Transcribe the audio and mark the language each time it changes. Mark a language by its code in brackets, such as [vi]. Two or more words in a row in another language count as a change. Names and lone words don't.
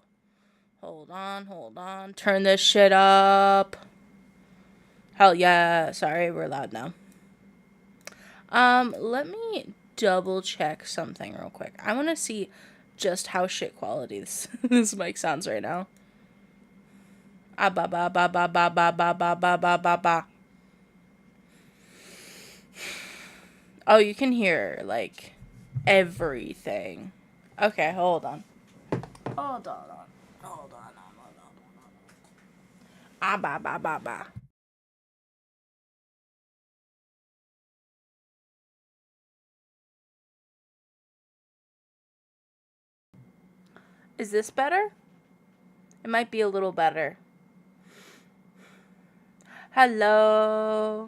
[en] Hold on. Turn this shit up. Hell yeah. Sorry, we're loud now. Let me double check something real quick. I want to see just how shit quality this mic sounds right now. Ah ba ba ba ba ba ba ba ba ba ba ba ba. Oh, you can hear like everything. Okay, hold on. Ah ba ba ba ba. Is this better? It might be a little better. Hello.